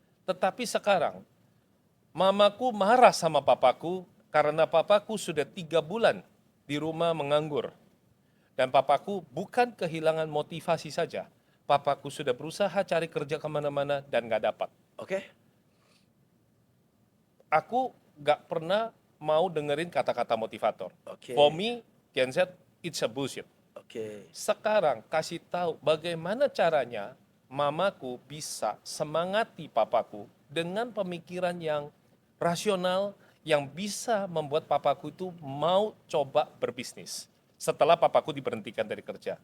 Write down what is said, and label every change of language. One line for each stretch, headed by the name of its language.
Indonesian: Tetapi sekarang, mamaku marah sama papaku karena papaku sudah 3 bulan di rumah menganggur. Dan papaku bukan kehilangan motivasi saja. Papaku sudah berusaha cari kerja kemana-mana dan nggak dapat. Oke. Aku nggak pernah mau dengerin kata-kata motivator. Oke.
English: For me, Gen Z, it's a bullshit. Oke.
Indonesian: Sekarang kasih tahu bagaimana caranya mamaku bisa semangati papaku dengan pemikiran yang rasional yang bisa membuat papaku itu mau coba berbisnis. Setelah papaku diberhentikan dari kerja.